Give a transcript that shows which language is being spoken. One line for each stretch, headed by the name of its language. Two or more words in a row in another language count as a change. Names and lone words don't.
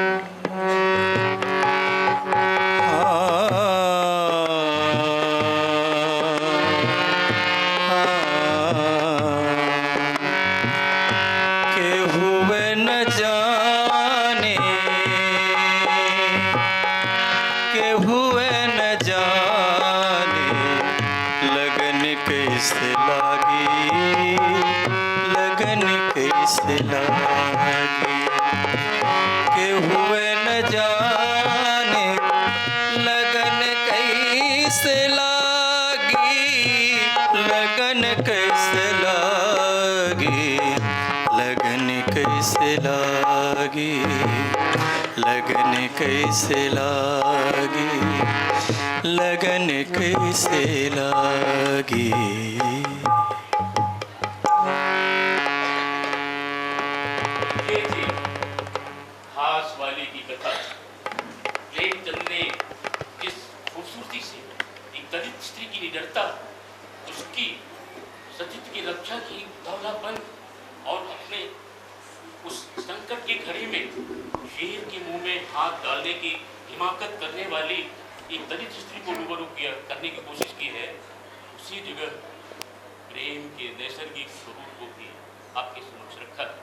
Hindi: के हुए न जाने, के हुए न जाने, लगन कैसे लागी, लगन कैसे लागी, के हुए न जाने, लगन कैसे लागी, लगन कैसे लागी, लगन कैसे लागी, लगन कैसे लागी, लगन कैसे लागी। ये थी घास वाली की कथा। प्रेमचंद ने जिस खूबसूरती से एक दलित स्त्री की निडरता, उसकी सतीत्व की रक्षा की उदावलापन और अपने उस संकट की घड़ी में शेर के मुंह में हाथ डालने की हिमाकत करने वाली एक दलित स्त्री को रूबरू करने की कोशिश की है, उसी जगह प्रेम के नैसर्गिक स्वरूप को भी आपके समक्ष रखा है।